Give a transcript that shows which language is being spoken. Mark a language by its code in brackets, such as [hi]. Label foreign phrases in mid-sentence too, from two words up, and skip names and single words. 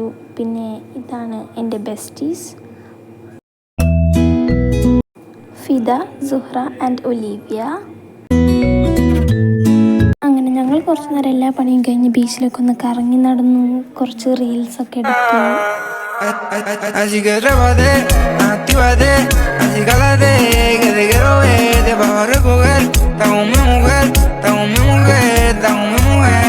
[ml] പിന്നെ ഇതാണ് എൻ്റെ ബെസ്റ്റീസ്, ഫിദ, സുഹ്റ ആൻഡ് ഒലീവിയ. അങ്ങനെ ഞങ്ങൾ കുറച്ച് നേരം എല്ലാ പണിയും കഴിഞ്ഞ് ബീച്ചിലൊക്കെ ഒന്ന് കറങ്ങി നടന്നു, കുറച്ച് റീൽസൊക്കെ എടുത്തു. [es] Así que trépate, actívate, así cálate, que te quiero ver, te vas a recoger. Está con mi mujer, está con mi mujer, está con mi mujer.